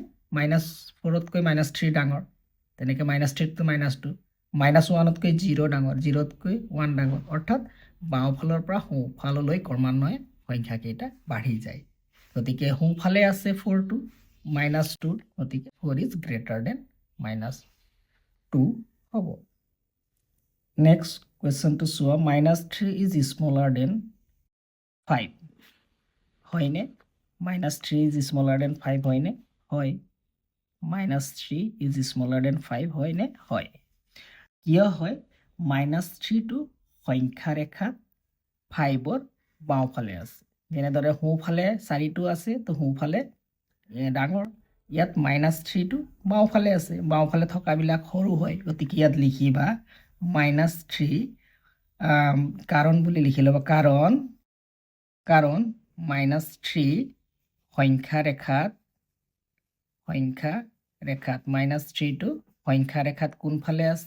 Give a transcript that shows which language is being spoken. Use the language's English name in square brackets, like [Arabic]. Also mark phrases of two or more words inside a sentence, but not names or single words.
[Assamese] -4তকৈ -3 ডাঙৰ, তেনেকৈ -3তকৈ -2, -1তকৈ 0 ডাঙৰ, 0তকৈ 1 ডাঙৰ, অৰ্থাৎ বাওঁফালৰ পৰা সোঁফাললৈ ক্ৰমান্বয়ে সংখ্যাকেইটা বাঢ়ি যায়। গতিকে সোঁফালে আছে 4টো -2, গতিকে 4 [English] is greater than [Assamese] -2 হ'ব। [English] next questionটো [Assamese] চোৱা, -3 [English] is smaller than [Assamese] 5 হয়নে? -3 [English] is smaller than [Assamese] 5 হয়নে? হয়। -3 [English] is smaller than [Assamese] 5 হয়নে? হয়। কিয় হয়? -3টো সংখ্যা ৰেখাত 5ৰ বাওঁফালে আছে। যেনেদৰে সোঁফালে 4টো আছে, তো সোঁফালে ডাঙৰ। ইয়াত -3টো বাওঁফালে আছে, বাওঁফালে থকাবিলাক সৰু হয়, গতিকে ইয়াত লিখিবা -3 কাৰণ বুলি লিখি ল'বা, কাৰণ -3 সংখ্যা ৰেখাত -3টো সংখ্যা ৰেখাত কোনফালে আছে?